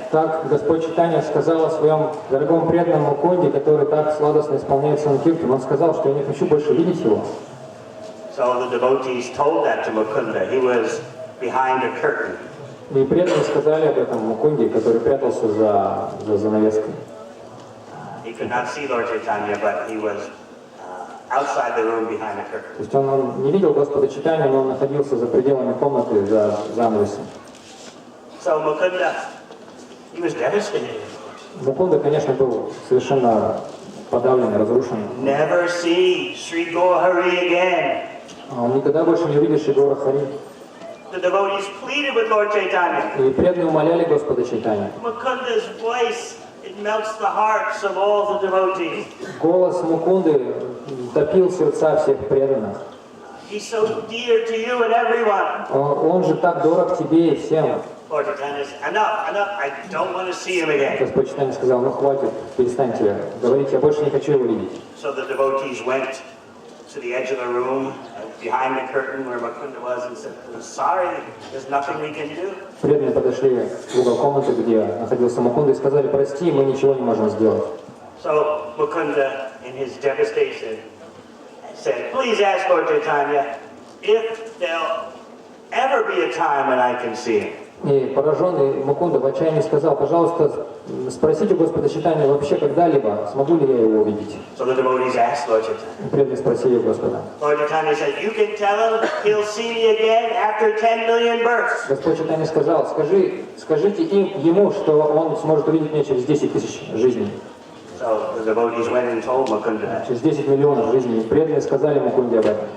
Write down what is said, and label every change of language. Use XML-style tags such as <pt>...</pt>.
<ru>Так Господь Чайтанья сказал о своем дорогом преданном Мукунде, который так сладостно исполняет санкиртан. Он сказал, что я не хочу больше видеть его.</ru> <en>So the devotees told that to Mukunda. He was behind a curtain.</en> <ru>И преданные сказали об этом Мукунде, который прятался за занавеской.</ru> <en>He could not see Lord Chaitanya, but he was outside the room behind the curtain.</en> <ru>То есть он не видел Господа Чайтаньи, но он находился за пределами комнаты, за занавесом.</ru> <en>So Mukunda, he was devastated.</en> <ru>Мукунда, конечно, был совершенно подавлен, разрушен.</ru> <en>Never see Sri Gaurahari again.</en> <ru>Он никогда больше не увидит Шри Гаура Хари.</ru> <en>The devotees pleaded with Lord Chaitanya.</en> <ru>И преданные умоляли Господа Чайтаньи.</ru> <en>Mukunda's voice, it melts the hearts of all the devotees.</en> <ru>Голос Мукунды топил сердца всех преданных.</ru> <en>He's so dear to you and everyone.</en> <ru>Он же так дорог тебе и всем.</ru> <en>Lord Chaitanya said, enough, I don't want to see him again.</en> <ru>Господь Чайтанья сказал, ну хватит, перестаньте говорить, я больше не хочу его видеть.</ru> <en>So the devotees went to the edge of the room, behind the curtain where Mukunda was, and said, I'm sorry, there's nothing we can do.</en> <ru>Преданные подошли в угол комнаты, где находился Мукунда, и сказали, прости, мы ничего не можем сделать.</ru> <en>So Mukunda, in his devastation, said, please ask Lord Chaitanya if there'll ever be a time when I can see him.</en> <ru>И пораженный Мукунда в отчаянии сказал, пожалуйста, спросите Господа Чайтаньи вообще когда-либо, смогу ли я его увидеть.</ru> <en>So the devotees asked Lord Chaitanya.</en> <ru>Преданные спросили Господа.</ru> <en>Lord Chaitanya said, you can tell him he'll see me again after 10 million births.</en> <ru>Господь Чайтанья сказал, скажите ему, что он сможет увидеть меня через 10 тысяч жизней.</ru> <en>So the devotees went and told Mukunda that.</en> <ru>Через 10 миллионов жизней. Преданные сказали Мукунде об этом.</ru>